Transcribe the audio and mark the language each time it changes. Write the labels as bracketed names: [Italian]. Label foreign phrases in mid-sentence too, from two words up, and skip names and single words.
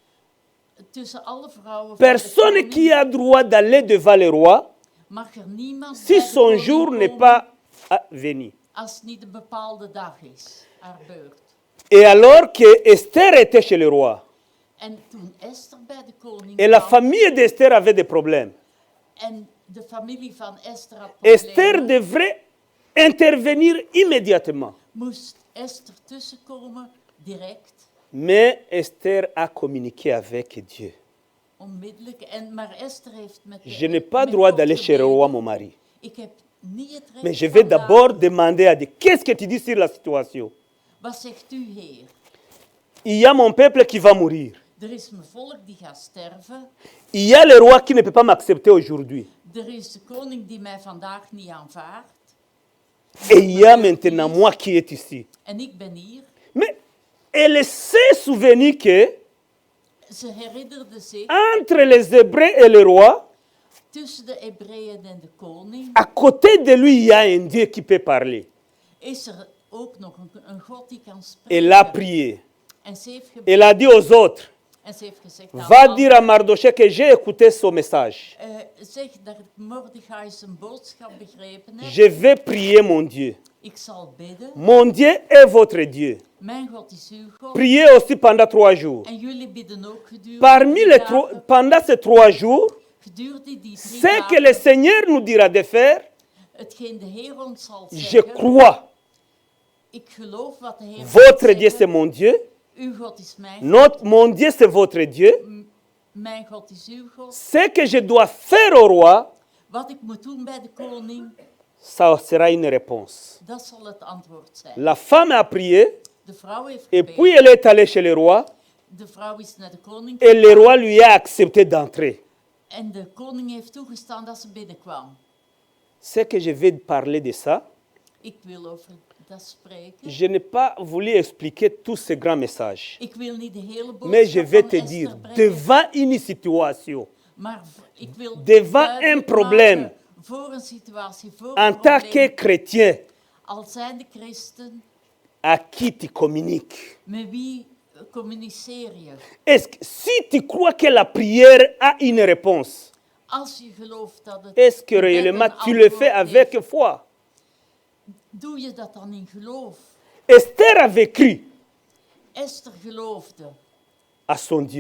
[Dutch] tussen alle vrouwen van de [French] personne [Dutch] koning [French] qui a droit d'aller devant le roi [Dutch] mag er niemand [French] si [Dutch] bij de [French] son [Dutch] koning [French] jour n'est [Dutch] komen [French] pas venu. [Dutch] als het niet een bepaalde dag is, haar beurt. [French] Et alors que Esther était chez le roi, [Dutch] En toen Esther bij de koning [French] et la [Dutch] kwam, [French] famille d'Esther avait des problèmes, [Dutch] en de familie van Esther had [French] Esther [Dutch] problemen, [French] devrait intervenir immédiatement. [Dutch] moest Esther tussenkomen, direct, [French] Mais Esther a communiqué avec Dieu. [Dutch] onmiddellijk. Maar Esther heeft met [French] Je n'ai pas [Dutch] met [French] droit [Dutch] God [French] d'aller chez le [Dutch] gebeden. [French] roi, mon mari. [Dutch] Ik heb niet het recht [French] Mais je vais [Dutch] vandaag. [French] d'abord demander à Dieu, qu'est-ce que tu dis sur la situation? [Dutch] Wat zegt u, Heer? [French] Il y a mon peuple qui va mourir. [Dutch] Er is mijn volk die gaat sterven. [French] Il y a le roi qui ne peut pas m'accepter aujourd'hui. [Dutch] Er is de koning die mij vandaag niet aanvaardt. [French] Et il y a maintenant moi qui est ici. [Dutch] En ik ben hier. [French] Mais elle s'est souvenue que [Dutch] Ze herinnerde zich, [French] entre les Hébreux et le roi, [Dutch] tussen de Hebreeën en de koning, [French] à côté de lui, il y a un Dieu qui peut parler. [Dutch] is er ook nog een God die kan [French] Elle a [Dutch] spreken. [French] prié. [Dutch] En ze heeft gebeden. [French] Elle a dit aux autres, [Dutch] En ze heeft gezegd, nou, [French] va [Dutch] man, [French] dire à Mardoché que j'ai écouté son message. [Dutch] zeg dat ik Mordechai zijn boodschap begrepen heb. [French] Je vais prier mon Dieu. [Dutch] Ik zal bidden. [French] Mon Dieu est votre Dieu. [Dutch] Mijn God is uw God. [French] Priez aussi pendant 3 jours. [Dutch] En jullie bidden ook gedurende [French] Parmi [Dutch] die [French] les [Dutch] dagen, [French] pendant ces 3 jours, [Dutch] gedurende die 3 [French] ce que [Dutch] dagen, [French] le Seigneur nous dira de faire, [Dutch] hetgeen de Heer ons zal [French] je [Dutch] zeggen. [French] crois. [Dutch] Ik geloof wat de Heer [French] Votre [Dutch] zal [French] Dieu, c'est [Dutch] zeggen. [French] mon Dieu. [Dutch] Uw God is mijn [French] Mon Dieu, c'est votre Dieu. [Dutch] Mijn God is uw God. [French] Ce que je dois faire au roi, [Dutch] Wat ik moet doen bij de koning, [French] ça sera une réponse. [Dutch] dat zal het antwoord zijn. [French] La femme a prié, [Dutch] De vrouw heeft [French] et [Dutch] gebeden. [French] puis elle est allée chez le roi, [Dutch] De vrouw is naar de koning [French] et le [Dutch] gegaan. [French] roi lui a accepté d'entrer. [Dutch] En de koning heeft toegestaan dat ze binnenkwam. [French] Ce que je vais parler de ça, [Dutch] Ik wil over dat spreken. [French] je n'ai pas voulu expliquer tous ces grands messages. [Dutch] Ik wil niet de hele boodschap [French] Mais je vais [Dutch] van te Esther [French] dire, [Dutch] brengen, [French] devant une situation, [Dutch] maar ik wil [French] devant [Dutch] duidelijk [French] un problème, [Dutch] maken voor een situatie, voor [French] en [Dutch] een [French] tant que [Dutch] probleem, [French] chrétien, [Dutch] al zijn de christen, [French] À qui tu communiques? [Dutch] Met wie communiceer je? [French] Est-ce que si tu crois que la prière a une réponse, [Dutch] Als je gelooft dat het [French] est-ce que [Dutch] gebed [French] réellement [Dutch] een [French] tu le fais [Dutch] antwoord [French] avec [Dutch] heeft, [French] foi? [Dutch] doe je dat dan in geloof? [French] Esther avait cru [Dutch] Esther geloofde [French] à son Dieu